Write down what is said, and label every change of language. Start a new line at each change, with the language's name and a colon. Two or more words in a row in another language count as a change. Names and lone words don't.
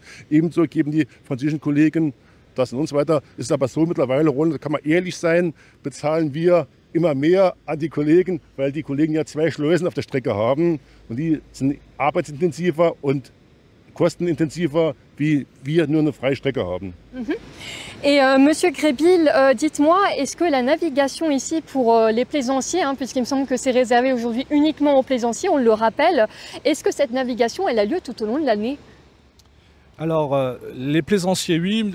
German: Ebenso geben die französischen Kollegen das an uns weiter. Ist aber so mittlerweile, da kann man ehrlich sein, bezahlen wir immer mehr an die Kollegen, weil die Kollegen ja 2 Schleusen auf der Strecke haben. Und die sind arbeitsintensiver und kostenintensiver, wie wir nur eine freie Strecke haben.
French: Et Monsieur Grébil, dites-moi, est-ce que la navigation ici pour les plaisanciers, puisqu'il me semble que c'est réservé aujourd'hui uniquement aux plaisanciers, on le rappelle, est-ce que cette navigation elle a lieu tout au long de l'année? Alors, les plaisanciers, oui.